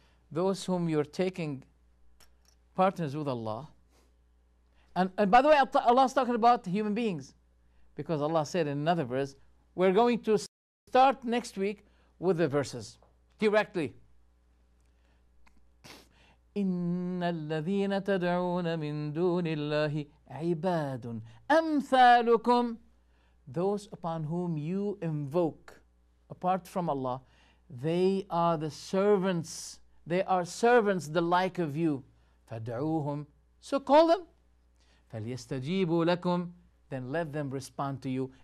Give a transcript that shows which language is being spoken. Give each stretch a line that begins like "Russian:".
English: Those whom you're taking partners with Allah. And by the way, Allah's talking about human beings. Because Allah said in another verse, we're going to start next week with the verses directly.
Arabic: إن الذين تدعون من دون الله عباد أمثالكم.
English: Those upon whom you invoke apart from Allah, they are the servants. They are servants the like of you.
Arabic: فَدْعُوهُمْ.
English: So call them.
Arabic: فَلْيَسْتَجِيبُوا لَكُمْ.
English: Then let them respond to you.